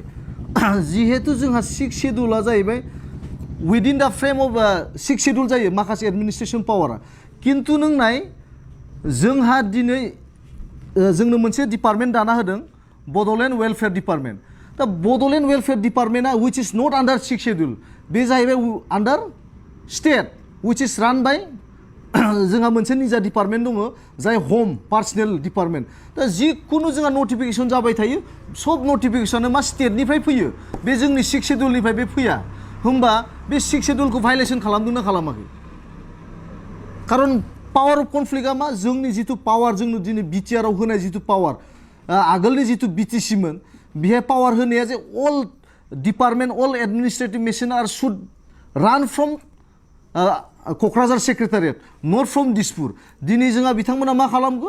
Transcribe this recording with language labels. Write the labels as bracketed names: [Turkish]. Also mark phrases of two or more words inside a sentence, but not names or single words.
[Bodo] जिहेतु जोंहा 6th शेड्युला जाहैबाय [English] within the frame of 6th schedule [Bodo] जायो माखासे [English] administration power. [Bodo] खिन्थु नों नाय जोंहा दिनै जोंनो मोनसे डिपार्टमेन्ट दाना होदों बड'लेण्ड वेलफेयार डिपार्टमेन्ट। दा बड'लेण्ड वेलफेयार डिपार्टमेन्टआ [English] which is not under 6th schedule [Bodo] बे जाहैबाय [English] under state which is run by [Bodo] जोंहा मोनसे निजा डिपार्टमेन्ट दङ जाय हम पार्सनेल डिपार्टमेन्ट। दा जिखुनु जोंहा नटिफिकेसन जाबाय थायो सब नटिफिकेसना मा स्टेटनिफ्राय फैयो, बे जोंनि 6th शेड्युलनिफ्राय बे फैया। होमबा बे 6th शेड्युलखौ भायलेसन खालामदोंना खालामाखै? खारन [English] power of conflict [Bodo] मा जोंनि जितु पावार जोंनो दिनै बिटिआरआव होनाय जितु पावार आगोलनि जितु बिटिसिमोन बेहाय पावार होनाया [English] that all department all administrative machine are should run from Kokrajhar secretariat not from Dispur [Bodo] दिनै जोंहा बिथांमोना मा खालामगो